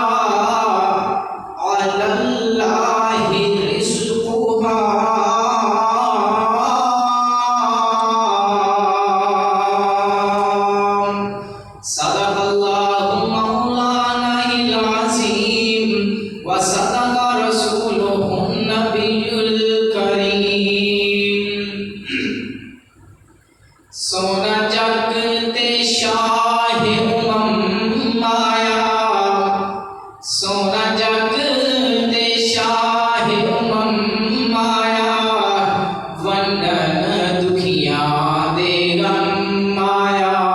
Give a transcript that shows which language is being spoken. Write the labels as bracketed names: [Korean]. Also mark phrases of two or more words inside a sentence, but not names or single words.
[Arabic] على الله رزقها صدق الله مولانا العظيم وصدق رسوله النبي الكريم. [Punjabi] سونا جگتے شاہ مایا سونا جگتے شاہ مایا ونڈن دکھیا دے غم مایا